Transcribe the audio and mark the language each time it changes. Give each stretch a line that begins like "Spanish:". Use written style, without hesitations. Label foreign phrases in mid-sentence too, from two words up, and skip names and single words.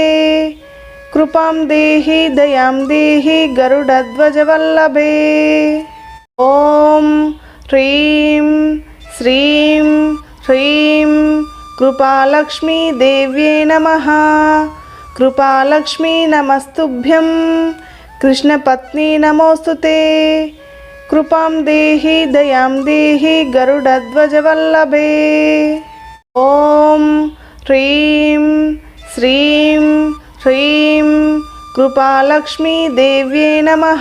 Sanskrit: కృపాం దేహి దయాం దేహి గరుడధ్వజవల్లభే. ఓం హ్రీం శ్రీం హ్రీం కృపాలక్ష్మీ దేవ్యే నమః. కృపాలక్ష్మీ నమస్తుభ్యం कृष्णपत्नी नमोऽस्तुते कृपां देहि दयां देहि गरुडध्वजवल्लभे। ॐ ह्रीं श्रीं ह्रीं कृपालक्ष्मी देव्यै नमः।